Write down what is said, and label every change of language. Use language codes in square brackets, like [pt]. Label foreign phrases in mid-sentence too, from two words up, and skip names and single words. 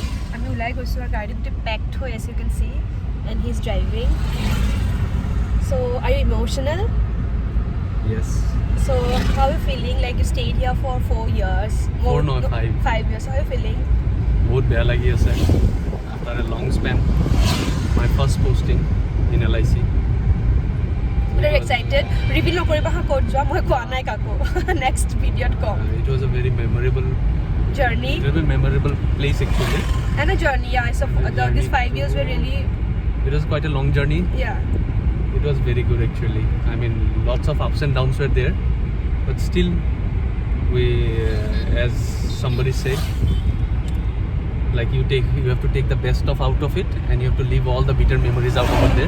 [as] আমি ওলাই গৈছোঁ আৰু গাড়ী গোটেই পেকড হৈ আছে, [en] you can see, and he's driving. So are you emotional? Yes. So how are you feeling? Like you stayed here for 4 years. 4 not 5. 5 years. How are you feeling? [as] বহুত বেয়া লাগি আছে. [en] After a long span, my first posting in LIC. Very excited. [as] Reveal নকৰিবা হা ক'ত যোৱা মই কোৱা নাই কাকো. Next videoত কম. [en] It was a very memorable journey. It was a memorable place actually. And a journey, yeah. So these 5 years were really. It was quite a long journey. Yeah. It was very good actually. I mean, lots of ups and downs were there, but still, we, as somebody said, like you have to take the best out of it, and you have to leave all the bitter memories out over there.